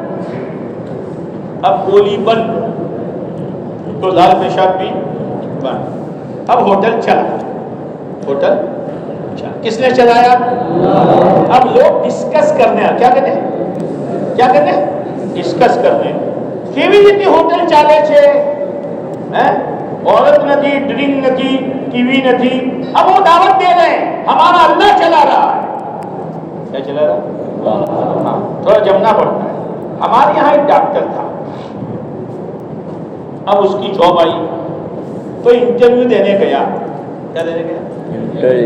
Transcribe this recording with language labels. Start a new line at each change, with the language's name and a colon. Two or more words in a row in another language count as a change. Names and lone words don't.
Urdu: اب گولی بند تو لال پیشاب بھی بند. اب ہوٹل چلا, ہوٹل چلا. کس نے چلایا؟ اب لوگ ڈسکس کرنے, کیا کہتے ہیں, کیا کہتے ہیں, ڈسکس کرنے.
Gujarati: કેવી રીતે હોટલ ચાલે છે, عورت નથી, ڈرنک નથી, ٹی وی નથી.
Urdu: اب وہ دعوت دے رہے ہیں, ہمارا اللہ چلا رہا ہے. کیا چلا رہا؟ ہاں تھوڑا جمنا پڑتا ہے. ہمارے یہاں ایک ڈاکٹر تھا, اب اس کی جاب آئی تو انٹرویو دینے گیا. کیا دینے گیا؟